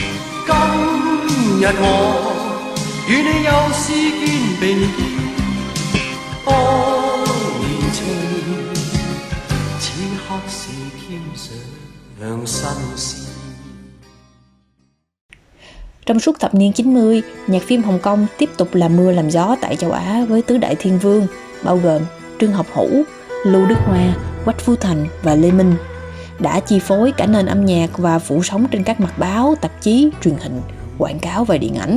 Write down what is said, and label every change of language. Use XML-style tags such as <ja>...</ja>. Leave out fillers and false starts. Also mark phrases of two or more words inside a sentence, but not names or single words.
<yue>今日我與你又試肩並肩，當年情此刻是添上新鮮。</yue> <vi>Trong suốt thập niên 90, nhạc phim Hồng Kông tiếp tục làm mưa làm gió tại châu Á với tứ đại thiên vương, bao gồm Trương Học Hữu, Lưu Đức Hoa, Quách Phú Thành và Lê Minh, đã chi phối cả nền âm nhạc và phủ sóng trên các mặt báo, tạp chí, truyền hình, quảng cáo và điện ảnh.</vi>